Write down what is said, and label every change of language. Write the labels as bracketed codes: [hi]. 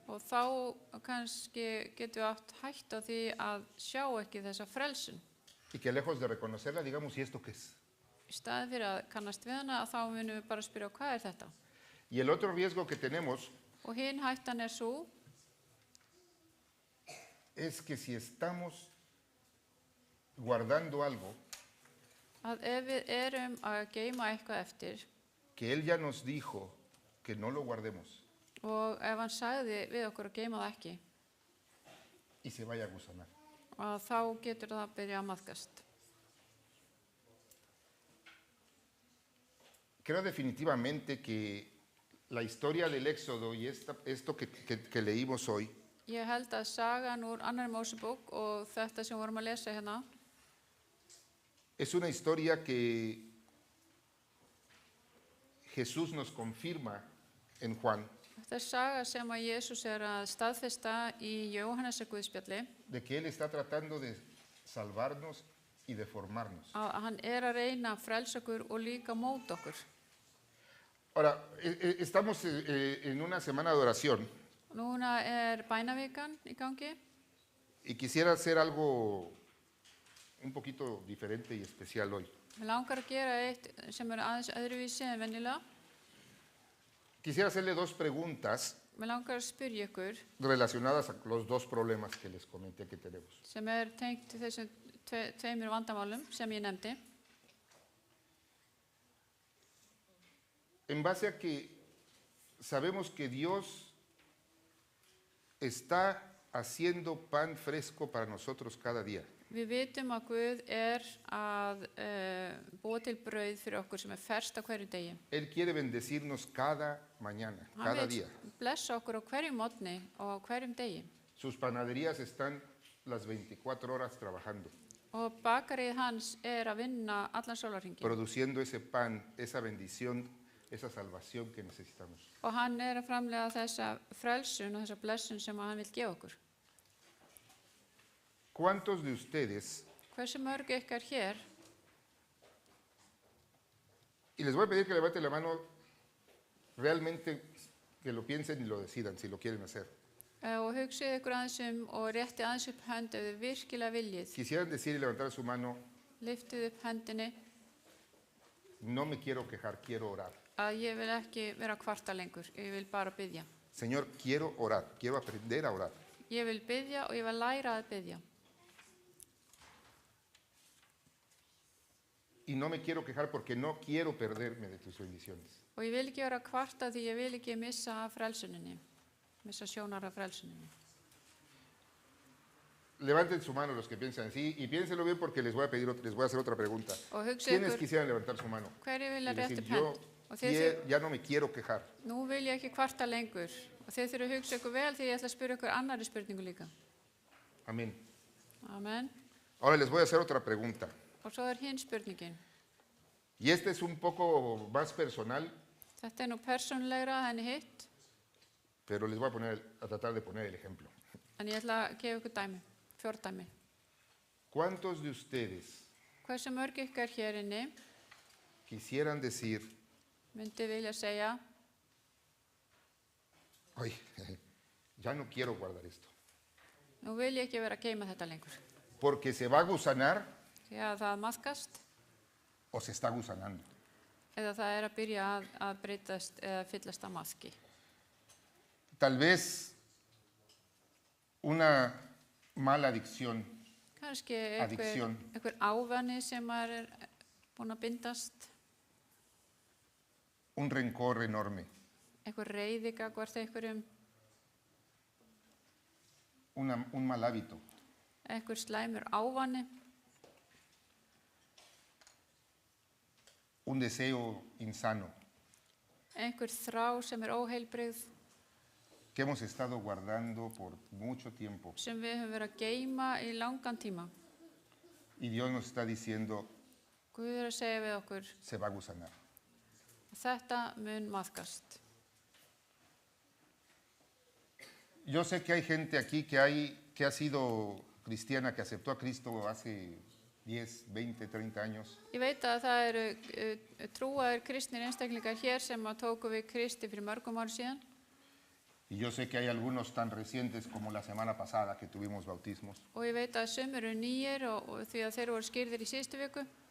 [is] og þá kannski getum við átt hætt á því að sjá ekki þessa frelsun. [es] Y que lejos de reconocerla, digamos, ¿y esto qué es? [is] Í staðið fyrir að kannast við hana, þá munum við bara spyrja hvað er þetta? [es] Y el otro riesgo que tenemos [is] Og hinn hættan svo [es] es que si estamos guardando algo [is] að ef við erum að geyma eitthvað eftir, [es] que Él ya nos dijo que no lo guardemos [is] Og ef hann sagði við okkur að geima það ekki, [es] y se vaya a gusanar. [is] að þá getur það að byrja að maðkast. [es] Creo definitivamente que la historia del Éxodo y esto que leímos hoy [is] Ég held að sagan úr annarri Mósebók og þetta sem vorum að lesa hérna [es] es una historia que Jesús nos confirma en Juan [is] Þetta er saga sem að Jesús er að staðfesta í Jóhannesar Guðspjalli, [es] de que Él está tratando de salvarnos y de formarnos. [is] að hann er að reyna að frelsa okkur og líka móta okkur. [es] Ahora, estamos en una semana de oración [is] Núna er bænavikan í gangi [es] y quisiera hacer algo un poquito diferente y especial hoy. [is] Mér langar að gera eitt sem er aðeins öðruvísi en venjulega. [es] Quisiera hacerle dos preguntas [is] Mér langar að spyrja ykkur [es] relacionadas a los dos problemas que les comenté que tenemos. [is] sem er tengt þessum tveimur vandamálum sem ég nefndi. [es] En base a que sabemos que Dios está haciendo pan fresco para nosotros cada día. [is] Við vitum að Guð er að búa til brauð fyrir okkur sem er ferskt á hverju degi. [es] Él quiere bendecirnos cada mañana, [is] Hann [es] cada [is] vil [es] día. [is] blessa okkur á hverjum morgni og á hverjum degi. [es] Sus panaderías están las 24 horas trabajando, [is] Og bakarið hans er að vinna allan sólarhringinn. [es] produciendo ese pan, esa bendición, esa salvación que necesitamos. [is] Og hann er að framlega þessa frelsun og þessa blessun sem hann vil gefa okkur. [es] ¿Cuántos de ustedes, [is] Hversu mörg ykkar hér, [es] y les voy a pedir que levanten la mano, realmente que lo piensen y lo decidan si lo quieren hacer, [is] og hugsið ykkur aðeins og rétti aðeins upp hönd ef þið virkilega viljið. [es] quisieran decir y levantar su mano, [is] Liftið upp hendinni [es] no me quiero quejar, quiero orar? [is] að ég vil ekki vera að kvarta lengur, ég vil bara biðja. [es] Señor, quiero orar, quiero aprender a orar. [is] Ég vil biðja og ég vil læra að biðja. [es] Y no me quiero quejar porque no quiero perderme de tus bendiciones. [is] Og ég vil ekki vera að kvarta því ég vil ekki missa af frelsuninni, missa sjónar af frelsuninni. [es] Levanten su mano los que piensan así y piénsenlo bien porque les voy a hacer otra pregunta. [is] Og hugsið [es] ¿Quiénes [is] ykkur, [es] quisieran levantar su mano? [is] hverju vilja [es] Y [is] rétt [es] decir, [is] upp [es] yo [is] hönd? Og þið [es] ya no me quiero quejar. [is] nú vil ég ekki kvarta lengur. Og þið þurfum að hugsa ykkur vel því ég ætla að spyrja ykkur annari spurningu líka. [es] Amén. [is] Amen. [es] Ahora les voy a hacer otra pregunta. [is] Og svo er hinn spurningin. [es] Y esta es un poco más personal, [is] Þetta er nú persónulegra henni hitt, [es] pero les voy a tratar de poner el ejemplo. [is] en ég ætla að gefa ykkur dæmi, fjórdæmi. [es] ¿Cuántos de ustedes [is] Hversu mörg ykkar hér inni [es] quisieran decir, [is] myndi vilja segja, [es] ay, ya no quiero guardar esto, [is] nú vil ég ekki vera að geyma þetta lengur. [es] porque se va a gusanar [is] Því að það maðkast [es] o se está gusanando? [is] eða það er að byrja að breytast eða fyllast að maðki. [es] Tal vez una mala adicción, [is] Kannski [en] Addiction. [is] einhver ávæni sem maður er búin að bindast, [es] un rencor enorme, [is] einhver reiði gagnvart einhverjum, [es] un mal hábito, [is] einhver slæmur ávæni, [es] un deseo insano [is] einhver þrá sem er óheilbrigð [es] que hemos estado guardando por mucho tiempo. [is] sem við höfum verið að geyma í langan tíma. [es] Y Dios nos está diciendo, [is] Guð er að segja við okkur [es] se va a gusanar. [is] að þetta mun maðkast. [es] Yo sé que hay gente aquí que ha sido cristiana, que aceptó a Cristo hace 10, 20, 30 años. [is] Ég veit að það eru trúaðir kristnir einstaklingar hér sem að tóku við Kristi fyrir mörgum ári síðan. [es] Y yo sé que hay algunos tan recientes como la semana pasada que tuvimos bautismos. [is] Og ég veit að sumir eru nýjir og því að þeir voru skýrðir í síðustu viku.